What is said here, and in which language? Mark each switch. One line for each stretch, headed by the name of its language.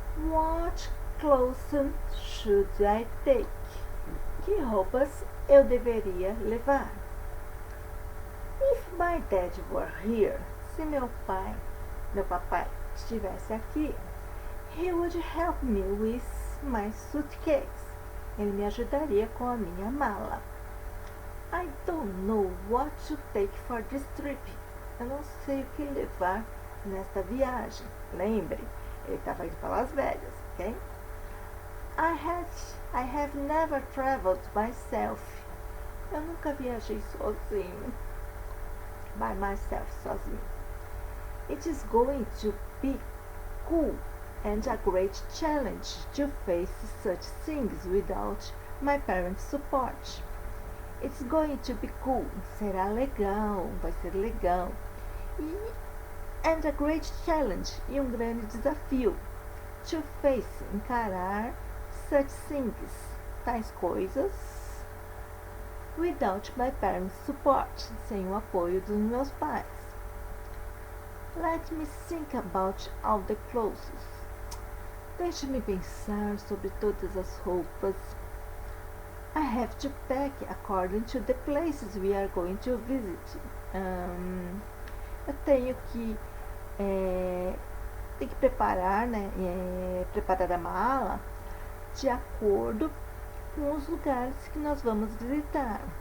English: What clothes should I take?
Portuguese: Que roupas eu deveria levar?
English: If my dad were here,
Portuguese: se meu papai estivesse aqui,
English: he would help me with my suitcase.
Portuguese: Ele me ajudaria com a minha mala.
English: I don't know what to take for this trip.
Portuguese: Eu não sei o que levar nesta viagem. Lembre, ele estava indo para Las Vegas, ok?
English: I have never traveled myself.
Portuguese: Eu nunca viajei sozinho.
English: By myself,
Portuguese: sozinho.
English: It is going to be cool and a great challenge to face such things without my parents' support. It's going to be cool.
Portuguese: Será legal, vai ser legal.
English: And a great challenge,
Portuguese: e grande desafio.
English: To face,
Portuguese: encarar
English: such things,
Portuguese: tais coisas,
English: without my parents' support,
Portuguese: sem o apoio dos meus pais.
English: Let me think about all the clothes.
Portuguese: Deixe-me pensar sobre todas as roupas.
English: I have to pack according to the places we are going to visit.
Portuguese: Eu tenho que preparar, né? Preparar a mala de acordo com os lugares que nós vamos visitar.